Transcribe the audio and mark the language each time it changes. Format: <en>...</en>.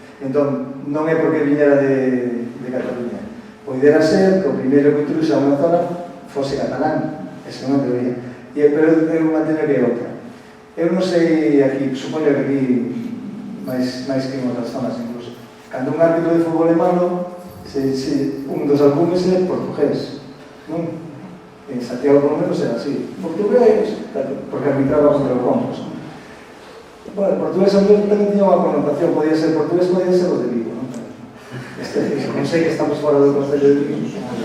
<gl>Entón, non é porque viñera de Cataluña. Poidera ser que o primeiro que introduxa unha zona fose catalán, esa é unha teoría. Pero eu manteño que é outra. Eu non sei aquí, supoño que aquí, máis que en outras zonas incluso, cando un árbitro de fútbol é malo, un dos albumes é portugués, non?</gl> <es>En Santiago, por lo menos, era así.</es> <gl>Portugués, porque arbitraba contra o Compos. Bueno, portugués tamén tiña unha connotación, podía ser portugués, podía ser o de Vigo, non? Non sei que estamos fora do Concello de Vigo.</gl>